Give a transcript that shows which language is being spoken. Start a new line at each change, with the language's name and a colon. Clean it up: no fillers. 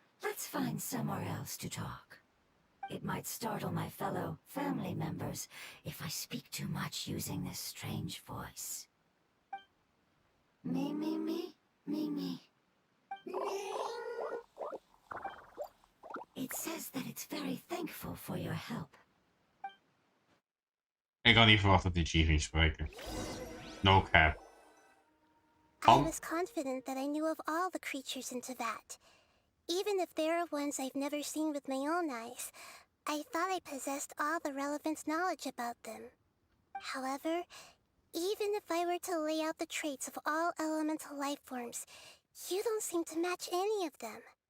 English: Let's find somewhere else to talk. It might startle my fellow family members if I speak too much using this strange voice. Me, me, me, me, me. It says that it's very thankful for your help.
Dutch: Ik had niet verwacht dat die Chi ging spreken.
English: No cap. I was confident that I knew of all the creatures in Teyvat. Even if there are ones I've never seen with my own eyes, I thought I possessed all the relevant knowledge about them. However, even if I were to lay out the traits of all elemental life forms, you don't seem to match any of them.